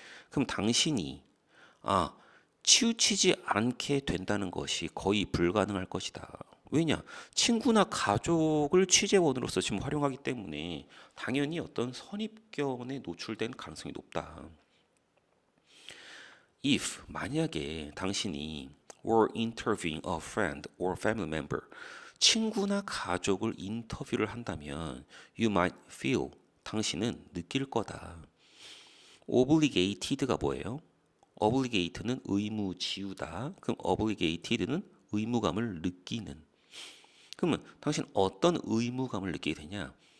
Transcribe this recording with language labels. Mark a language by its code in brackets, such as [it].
[ko] 그럼 당신이 치우치지 않게 된다는 것이 거의 불가능할 것이다. 왜냐? 친구나 가족을 취재원으로서 지금 활용하기 때문에 당연히 어떤 선입견에 노출된 가능성이 높다. [en] If [ko] 만약에 당신이 [en] were interviewing a friend or family member [ko] 친구나 가족을 인터뷰를 한다면 [en] you might feel [ko] 당신은 느낄 거다. obligated가 뭐예요? obligate는 의무지우다. 그럼 obligated는 의무감을 느끼는. 그러면 당신 어떤 의무감을 느끼게 되냐?